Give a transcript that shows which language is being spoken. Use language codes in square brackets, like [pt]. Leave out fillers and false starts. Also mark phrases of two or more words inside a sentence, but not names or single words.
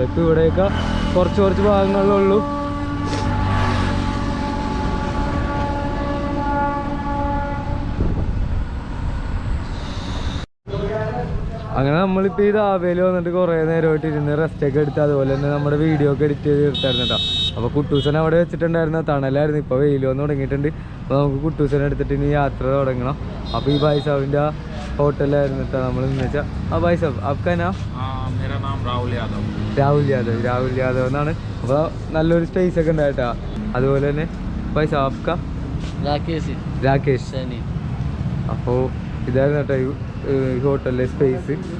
[ml] ഇപ്പോൾ ഇവിടെയൊക്കെ കുറച്ച് ഭാഗങ്ങളിലുള്ളൂ. അങ്ങനെ നമ്മളിപ്പോൾ ഈ ദാബയിൽ വന്നിട്ട് കുറേ നേരമായിട്ട് ഇരുന്ന് റെസ്റ്റൊക്കെ എടുത്ത് അതുപോലെ തന്നെ നമ്മുടെ വീഡിയോ ഒക്കെ എഡിറ്റ് ചെയ്ത് എടുത്തായിരുന്നു കേട്ടോ. അപ്പോൾ കുട്ടൂസനെ അവിടെ വെച്ചിട്ടുണ്ടായിരുന്ന തണലായിരുന്നു. ഇപ്പോൾ വെയിൽ വന്ന് തുടങ്ങിയിട്ടുണ്ട്. അപ്പോൾ നമുക്ക് കുട്ടൂസനെ എടുത്തിട്ട് ഇനി യാത്ര തുടങ്ങണം. അപ്പോൾ ഈ ഭായ് സാഹിബിൻ്റെ ഹോട്ടലായിരുന്നു കേട്ടോ നമ്മൾ എന്ന് വെച്ചാൽ. [hi] ആ भाई साहब आपका नाम? मेरा नाम [ml] രാഹുൽ യാദവ് എന്നാണ്. അപ്പോൾ നല്ലൊരു സ്പേസ് ഒക്കെ ഉണ്ടായിട്ടാ. അതുപോലെ തന്നെ [hi] भाई साहब आपका? [ml] രാകേഷ്. അപ്പോൾ ഇതായിരുന്നു കേട്ടോ ഈ ഹോട്ടലിലെ സ്പേസ്.